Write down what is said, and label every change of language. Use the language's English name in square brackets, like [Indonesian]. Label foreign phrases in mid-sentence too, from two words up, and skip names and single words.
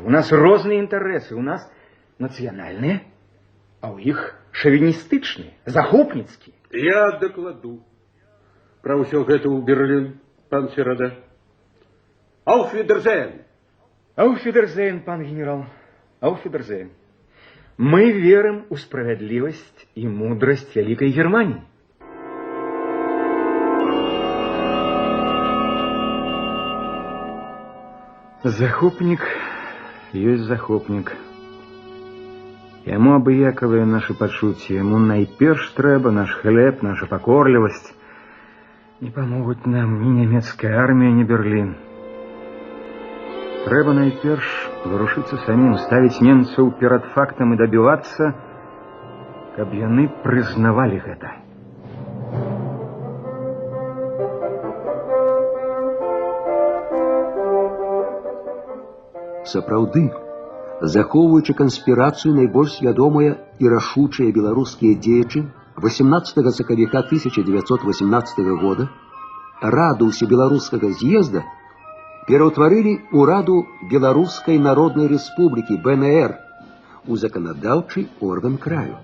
[Belarusian] У нас розныя інтарэсы, у нас нацыянальныя, а ў іх шавіністычныя, захопніцкія. Я дакладу пра ўсё гэта ў Берлін, пан Серада. [German] Auf Wiedersehen! Auf Wiedersehen, [Belarusian] пан генерал. [German] Auf Wiedersehen. [Russian] Мы верим в справедливость и мудрость Великой Германии. [Belarusian] Захопник есть захопник. Яму абыякавыя наши пачуцці, яму найперш трэба наш хлеб, наша пакорлівасць. [Russian] Не помогут нам ни немецкая армия, ни Берлин. [Belarusian] Трэба найперш вырушыцца самим, ставіць немцаў перад фактам і дабівацца, каб яны прызнавалі гэта. Сапраўды, захоўваючы канспірацыю, найбольш вядомыя і рашучыя беларускія дзеячы 18 сакавіка 1918 года Раду Усебеларускага з'езда пераўтварылі ў Раду Беларускай Народнай Рэспублікі БНР у заканадаўчы орган краю.